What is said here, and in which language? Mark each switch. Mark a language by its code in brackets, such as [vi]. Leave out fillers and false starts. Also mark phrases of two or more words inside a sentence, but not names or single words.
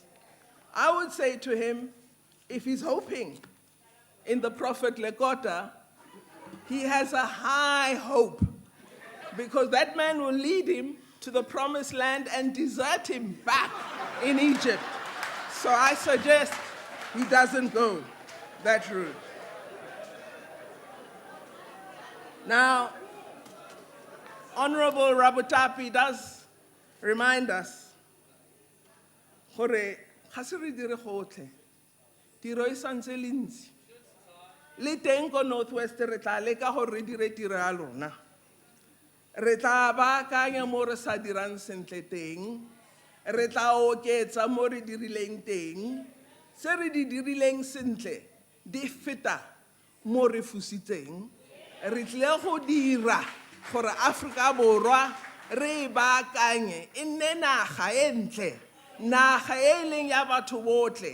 [en] I would say to him, if he's hoping in the prophet Lekota, he has a high hope, because that man will lead him to the promised land and desert him back in Egypt. So I suggest he doesn't go that route. Now, Honorable Rabutapi does remind us, [tn] gore ga se re dire gotlhe tiro e santse le ntsi le teng ko Northwest re tla leka gore re dire tiro ya lona, re tla baakanya mo re sa dirang sentle teng, re tla oketsa mo re dirileng teng, se re di dirileng sentle di feta mo re fusitseng, re tlile go dira gore Afrika Borwa re e baakanye e nne naga e ntle, naga e leng ya batho botlhe.